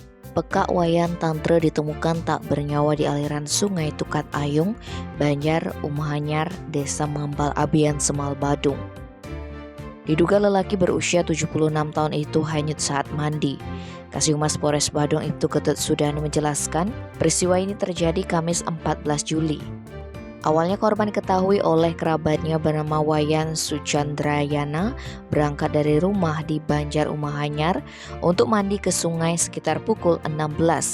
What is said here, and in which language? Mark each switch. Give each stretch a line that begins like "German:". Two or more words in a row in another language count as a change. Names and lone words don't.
Indonesian: Pekak Wayan Tantra ditemukan tak bernyawa di aliran Sungai Tukat Ayung, Banjar, Umahanyar, Desa Mambal Abian, Semal Badung. Diduga lelaki berusia 76 tahun itu hanyut saat mandi. Kasih-Humas Polres Badung Ibtu Ketut Sudana menjelaskan, peristiwa ini terjadi Kamis 14 Juli. Awalnya korban diketahui oleh kerabatnya bernama Wayan Sucandrayana berangkat dari rumah di Banjar Umahanyar untuk mandi ke sungai sekitar pukul 16.